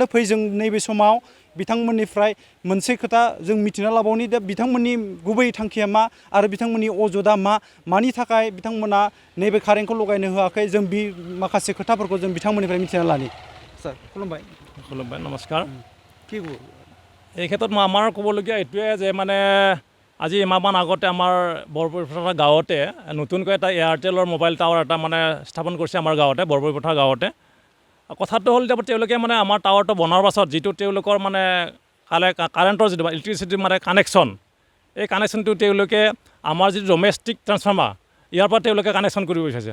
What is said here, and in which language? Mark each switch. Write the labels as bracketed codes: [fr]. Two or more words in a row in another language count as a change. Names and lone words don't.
[brx] फै जों नैबे समाव बिथांमोननिफ्राय मोनसे खोथा जों मिथिना लाबावनि दा बिथांमोननि गुबै थांखिया मा आरो बिथांमोननि अजदा मानि थाखाय बिथांमोना नैबे कारेन्टखौ लगायनो होआखै जों बे माखासे खोथाफोरखौ जों बिथांमोननिफ्राय मिथिना लानि। सार खुलुमबाय। खुलुमबाय नमस्कार। [as] কি এই ক্ষেত্ৰত মই আমাৰ ক'বলগীয়া এইটোৱে যে মানে আজি এমাহমান আগতে আমাৰ বৰবৰিপথাৰ গাঁৱতে নতুনকৈ এটা এয়াৰটেলৰ [en] mobile tower [as] এটা মানে স্থাপন কৰিছে আমাৰ গাঁৱতে বৰবৰিপথাৰ গাঁৱতে। কথাটো হ'ল যে তেওঁলোকে মানে আমাৰ টাৱাৰটো বনোৱাৰ পাছত যিটো তেওঁলোকৰ মানে কাৰেণ্টৰ যিটো ইলেক্ট্ৰিচিটি মানে কানেকশ্যন এই কানেকশ্যনটো তেওঁলোকে আমাৰ যিটো [en] domestic transformer [as] ইয়াৰ পৰা তেওঁলোকে কানেকশ্যন কৰিব বিচাৰিছে।